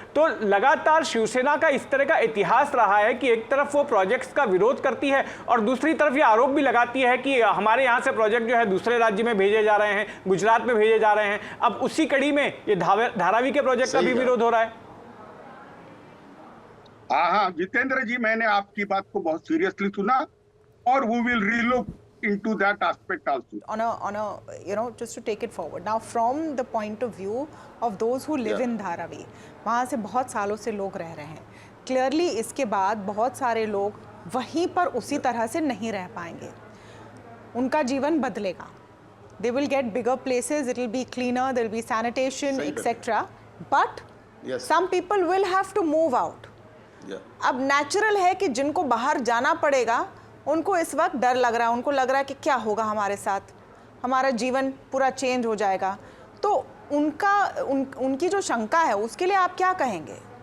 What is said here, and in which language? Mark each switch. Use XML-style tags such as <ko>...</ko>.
<hi>तो लगातार शिवसेना का इस तरह का इतिहास रहा है कि एक तरफ वो प्रोजेक्ट्स का विरोध करती है और दूसरी तरफ ये आरोप भी लगाती है कि हमारे यहाँ से प्रोजेक्ट जो है दूसरे राज्य में भेजे जा रहे हैं, गुजरात में भेजे जा रहे हैं। अब उसी कड़ी में ये धारावी के प्रोजेक्ट का भी विरोध हो रहा है। हाँ जितेंद्र जी, मैंने आपकी बात को बहुत सीरियसली सुना और</hi> <en>we will relook into that aspect also. On a just to take it forward now from the point of view of those who live in Dharavi,</en> <hi>वहाँ से बहुत सालों से लोग रह रहे हैं। क्लियरली इसके बाद बहुत सारे लोग वहीं पर उसी तरह से नहीं रह पाएंगे, उनका जीवन बदलेगा।</hi> <en>They will get bigger places, it will be cleaner, there will be sanitation, etc. But some people will have to move out.</en> <hi>अब नेचुरल है कि जिनको बाहर जाना पड़ेगा उनको इस वक्त डर लग रहा है, उनको लग रहा है कि क्या होगा हमारे साथ, हमारा जीवन पूरा चेंज हो जाएगा। तो उनकी जो शंका है उसके लिए आप क्या कहेंगे?</hi>